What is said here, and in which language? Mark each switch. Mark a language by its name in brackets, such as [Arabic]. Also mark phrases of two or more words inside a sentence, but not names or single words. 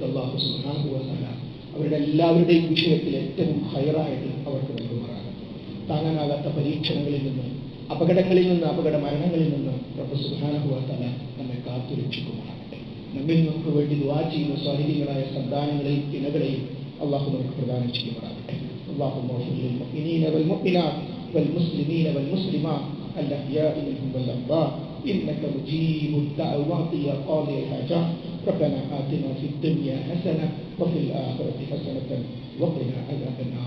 [Malayalam] അല്ലാഹു [Arabic] سبحانه وتعالى [Malayalam] അവരുടെ എല്ലാവരുടെയും വിഷയത്തിൽ ഏറ്റവും ഹൈറായിട്ട് അവർക്ക് നൽകുമാറാകട്ടെ. താങ്ങാനാകാത്ത പരീക്ഷണങ്ങളിൽ നിന്ന്, അപകടങ്ങളിൽ നിന്ന്, അപകട മരണങ്ങളിൽ നിന്ന് [Arabic] رب سبحانه وتعالى [Malayalam] നമ്മെ കാത്തുരക്ഷിക്കുമാറാകട്ടെ. നമ്മിൽ നമുക്ക് വേണ്ടി ദുആ ചെയ്യുന്ന സ്വാലിഹീങ്ങളായ സന്താനങ്ങളെയും ഇണകളെയും അള്ളാഹു നമുക്ക് പ്രദാനം ചെയ്യുമാറാകട്ടെ. [Arabic] اللهم اغفر للمؤمنين والمؤمنات والمسلمين والمسلمات الأحياء منهم والأموات إنك مجيب الدعوات يا قاضي الحاجات. ربنا آتنا في الدنيا حسنة وفي الآخرة حسنة وقنا عذاب النار.